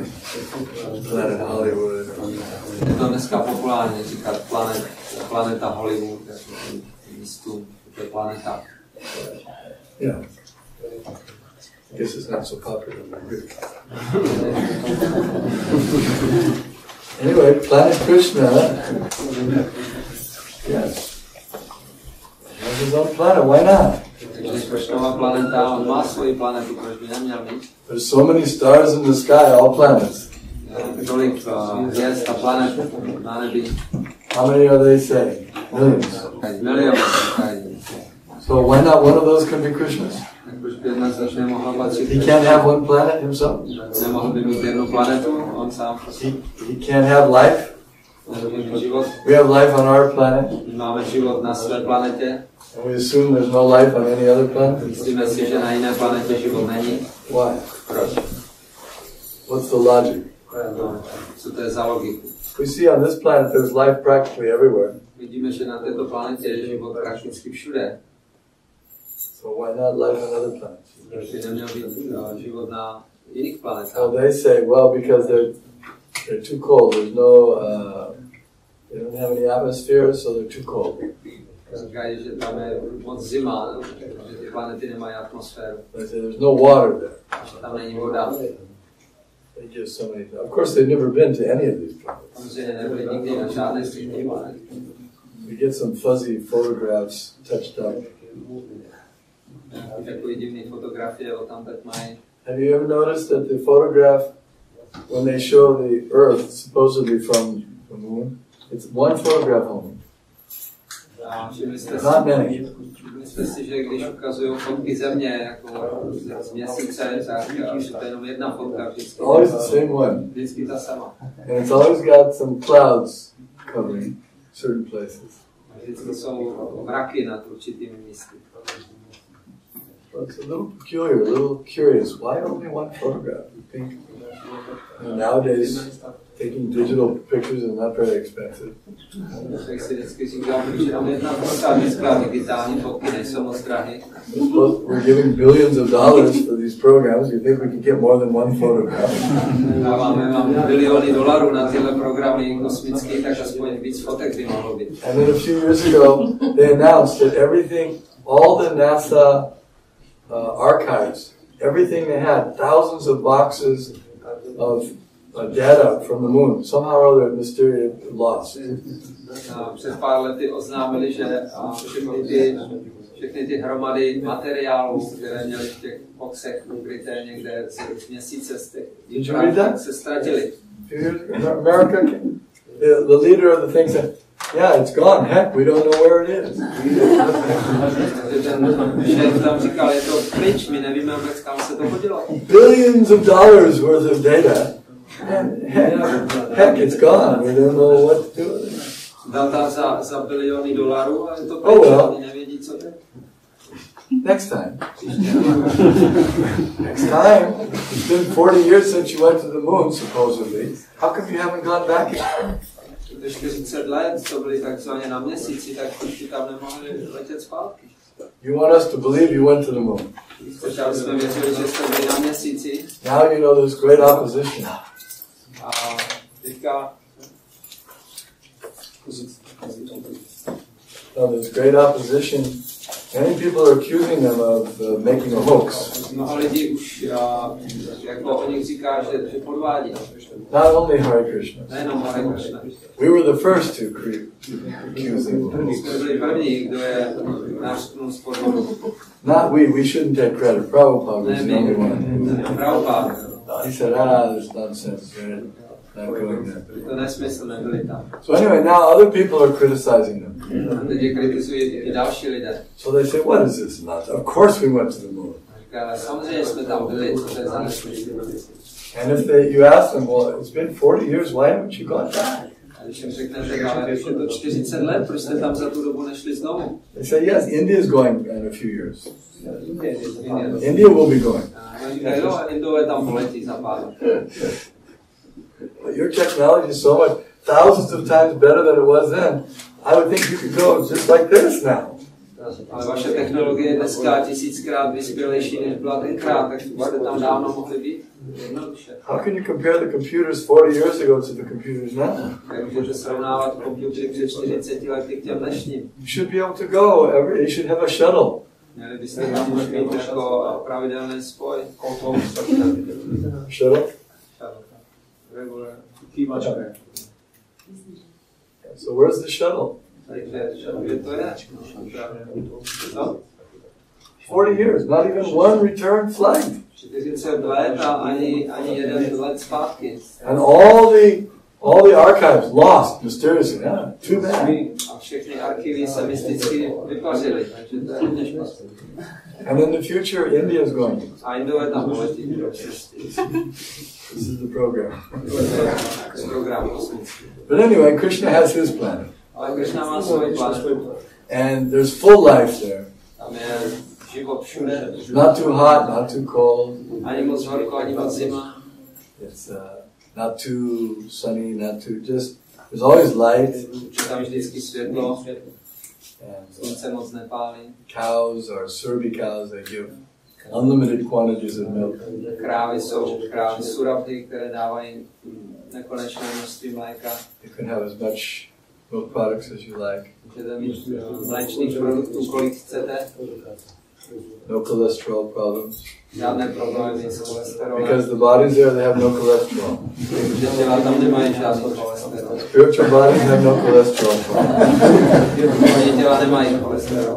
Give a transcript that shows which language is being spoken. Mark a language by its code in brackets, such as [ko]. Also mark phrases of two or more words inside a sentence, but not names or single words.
[en] Planet Hollywood. [cs] Je to dneska populárně říkat planeta Hollywood, místu, to je planeta. [en] Yeah. I guess it's not so popular. Anyway, planet Krishna. Yes. He has his own planet, why not? [cs] Takže Krishnova planeta, on má svoji planetu, proč by neměl mít? [en] There's so many stars in the sky, all planets. [cs] Tolik hvězd a planet na nebi. [en] How many are they saying? Millions. [cs] Miliony. [en] So why not one of those can be Krishna's? [cs] Proč by jedna z nich nemohla patřit? [en] He can't have one planet himself. [cs] Nemohl by mít jednu planetu, on sám. [en] He can't have life. We have life on our planet. [cs] Máme život na své planetě. [en] And we assume there's no life on any other planet. [cs] Myslíme si, že na jiné planetě život není. [en] Why? [cs] Proč? [en] What's the logic? [cs] Co to je za logiku? [en] We see on this planet there's life practically everywhere. [cs] Vidíme, že na této planetě je život prakticky všude. [en] So why not life on other planets? [cs] Proč by neměl být život na jiných planetách? [en] Well, they say, well, because they're too cold. There's no, they don't have any atmosphere, so they're too cold. [cs] Říkají, že tam je moc zima, že ty planety nemají atmosféru. [en] They say there's no water there. [cs] Že tam není voda. [en] They give so many. Of course, they've never been to any of these places. [cs] Samozřejmě nebyli nikdy na žádné z těch planet. [en] We get some fuzzy photographs touched up. [cs] Takový divný fotografie o tam teď mají. [en] Have you ever noticed that the photograph, when they show the Earth, supposedly from the moon, it's one photograph only. Not many. [cs] Myslíte si, že když ukazují fotky země, jako z měsíce, tak je to jenom jedna fotka vždycky. [en] Always the same one. [cs] Vždycky ta sama. [en] And it's always got some clouds covering certain places. [cs] Vždycky jsou mraky nad určitými místy. [en] But it's a little peculiar, a little curious. Why only one photograph? You think, nowadays, taking digital pictures is not very expensive. [cs] Tak si vždycky říkám, že tam jedna fotka, dneska digitální fotky nejsou moc drahé. [en] We're giving billions of dollars for these programs. You think we could get more than one photograph? [cs] Máme biliony dolarů na tyhle programy kosmické, tak aspoň víc fotek by mohlo být. [en] And then a few years ago, they announced that everything, all the NASA archives, everything they had, thousands of boxes of data from the moon, somehow or other mysteriously lost. [cs] Před pár lety oznámili, že všechny ty hromady materiálů, které měly v těch boxech ukryté někde z měsíce z těch tak se ztratily. [en] America, the leader of the thing said, yeah, it's gone. Heck, we don't know where it is. [cs] Ten šéf tam říkal, je to pryč, my nevíme vůbec, kam se to hodilo. [en] Billions of dollars worth of data. And heck, it's gone. We don't know what to do with it. [cs] Data za biliony dolarů, ale je to pryč, oni nevědí, co to je. [en] Next time. Next time. It's been 40 years since you went to the moon, supposedly. How come you haven't gone back again? [cs] 40 let, co byli takzvaně na měsíci, tak už tam nemohli letět zpátky. [en] You want us to believe you went to the moon. [cs] Začali jsme věřili, že jste byli na měsíci. [en] Now you know there's great opposition. [cs] A teďka... [en] No, there's great opposition. Many people are accusing them of making a hoax. [cs] Mnoho lidí už jako o nich říká, že podvádí. [en] Not only Hare Krishna. [cs] Nejenom Hare Krishna. [en] We were the first to accuse them of hoax. [cs] Jsme byli první, kdo je nářknul z podvodu. [en] Not we shouldn't take credit. Prabhupada was the only one. Prabhupada. He said, there's nonsense. Not going there. [cs] To nesmysl, nebyli tam. [en] So anyway, now other people are criticizing them. [cs] Teď je kritizují i další lidé. [en] So they say, what is this nonsense? Of course we went to the moon. [cs] Samozřejmě jsme tam byli, to je za nesmysl. [en] And if you ask them, well, it's been 40 years, why haven't you gone back? [cs] A když jim řeknete, ale je to 40 let, proč jste tam za tu dobu nešli znovu? [en] They say, yes, India is going in a few years. India will be going. [cs] Indové tam poletí za pár let. [en] But your technology is so much, thousands of times better than it was then. I would think you could go just like this now. [cs] Ale vaše technologie je dneska 1000krát vyspělejší, než byla tenkrát, tak jste tam dávno mohli být. [en] How can you compare the computers 40 years ago to the computers now? [cs] Jak můžete srovnávat počítače před 40 lety k těm dnešním? [en] You should be able to go. You should have a shuttle. [cs] Měli byste tam mít jako pravidelný spoj. [en] Shuttle? Regular. So where's the shuttle? [cs] Takže to je. No? [en] 40 years, not even one return flight. [cs] 40 let a ani jeden let zpátky. [en] And all the archives lost mysteriously. Yeah, too bad. [cs] A všechny archivy se mysticky vypařily, takže to je hodně špatné. [en] And in the future, India is going. [cs] A Indové tam poletí. [en] This is the program. [cs] Program kosmický. [en] But anyway, Krishna has his planet. [cs] Ale Krishna má svůj planetu. [en] And there's full life there. [cs] Tam je život všude. [en] Not too hot, not too cold. [cs] Ani moc horko, ani moc zima. [en] It's not too sunny, not too just. There's always light. [cs] Je tam vždycky světlo. [en] And [cs] Slunce moc nepálí. [en] cows are Surabhi cows. They give unlimited quantities of milk. [cs] Krávy jsou krávy Surabhi, které dávají nekonečné množství mléka. [en] You can have as much milk products as you like. [cs] Můžete mít mléčných produktů, kolik chcete. [en] No cholesterol problems. [cs] Žádné problémy s cholesterolem. [en] Because the bodies there, they have no cholesterol. [cs] Protože těla tam nemají žádný cholesterol. [en] Spiritual bodies have no cholesterol problems. [cs] Oni těla nemají cholesterol.